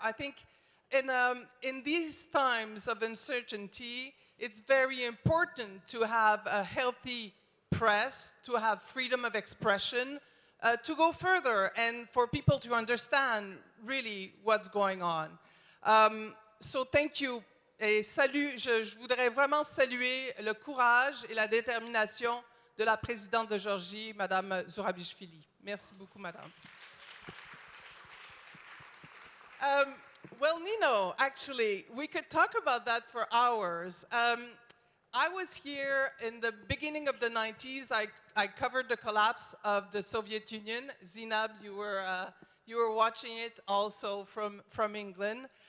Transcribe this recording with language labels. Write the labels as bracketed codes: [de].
[en] I think in these times of uncertainty, it's very important to have a healthy press, to have freedom of expression, to go further and for people to understand really what's going on. So thank you. [fr] Et je voudrais vraiment saluer le courage et la détermination de la présidente de Géorgie, Madame Zurabichvili. Merci beaucoup, Madame. [en] Well, Nino, actually, we could talk about that for hours. I was here in the beginning of the 90s. I covered the collapse of the Soviet Union. Zinab, you were watching it also from England.